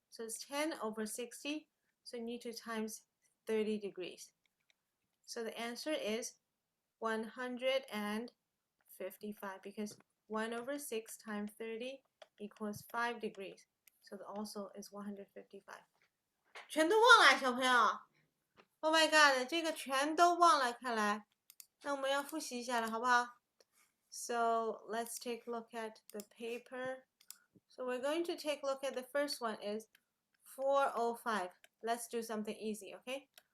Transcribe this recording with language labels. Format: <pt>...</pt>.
<en>So it's 10 over 60. So you need to times 30 degrees. So the answer is 155 because 1 over 6 times 30 equals 5 degrees. So the also is 155.</en> <zh>全都忘了，小朋友。</zh> <en>Oh my god，</en> <zh>这个全都忘了，看来。那我们要复习一下了，好不好？</zh> <en>So let's take a look at the paper. So we're going to take a look at the first one is 4:05. Let's do something easy, okay?</en>